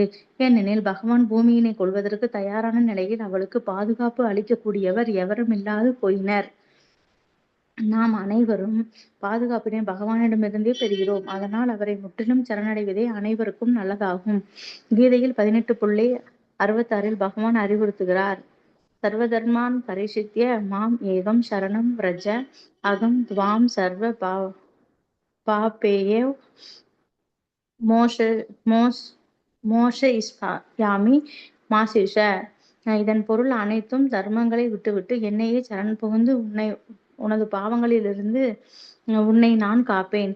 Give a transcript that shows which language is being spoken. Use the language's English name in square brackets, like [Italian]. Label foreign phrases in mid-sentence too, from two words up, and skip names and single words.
[Tamil] ஏனெனில் பகவான் பூமியினை கொள்வதற்கு தயாரான நிலையில் அவளுக்கு பாதுகாப்பு அளிக்கக்கூடியவர் எவருமில்லாது போயினர். நாம் அனைவரும் பாதுகாப்பினை பகவானிடமிருந்தே பெறுகிறோம். அதனால் அவரை முற்றிலும் சரணடைவதே அனைவருக்கும் நல்லதாகும். கீதையில் 18.66 பகவான் அறிவுறுத்துகிறார். [Sanskrit] सर्वधर्मान् परित्यज्य माम् एकं शरणं व्रज अहं त्वां सर्व पापेभ्यो मोक्ष मोस् मोक्षयिष्यामि माशुचः. [Tamil] இதன் பொருள் அனைத்தும் தர்மங்களை விட்டுவிட்டு என்னையே சரண் புகுந்து உனது பாவங்களிலிருந்து உன்னை நான் காப்பேன்.